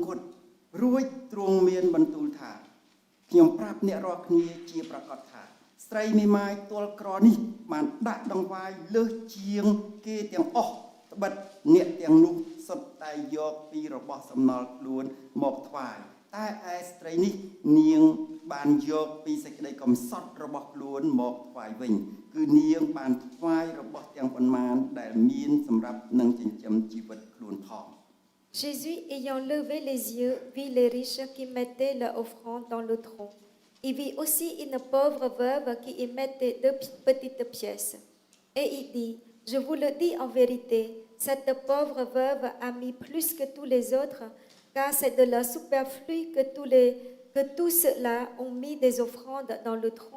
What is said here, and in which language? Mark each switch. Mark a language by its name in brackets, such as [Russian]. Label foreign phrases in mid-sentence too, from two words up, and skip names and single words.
[Khmer] គត់រួចទ្រង់មានបន្ទូលថាខ្ញុំប្រាប់អ្នករាល់គ្នាជាប្រកាសថាស្រីមេម៉ាយទាល់ក្រនេះបានដាក់ដង្វាយលើសជាងគេទាំងអស់ត្បិតអ្នកទាំងនោះសុទ្ធតែយកពីរបស់សំណល់ខ្លួនមកថ្វាយតែឯស្ត្រីនេះនាងបានយកពីសេចក្តីកំសត់របស់ខ្លួនមកថ្វាយវិញគឺនាងបានថ្វាយរបស់ទាំងប៉ុន្មានដែលមានសម្រាប់នឹងចិញ្ចឹមជីវិតខ្លួនផង [French] Jésus, ayant levé les yeux, vit les riches qui mettaient leur offrande dans le tronc. Il vit aussi une pauvre veuve qui y mettait 2 petites pièces. Et il dit, je vous le dis en vérité, cette pauvre veuve a mis plus que tous les autres, car c'est de leur superflu que tous ceux-là ont mis des offrandes dans le tronc.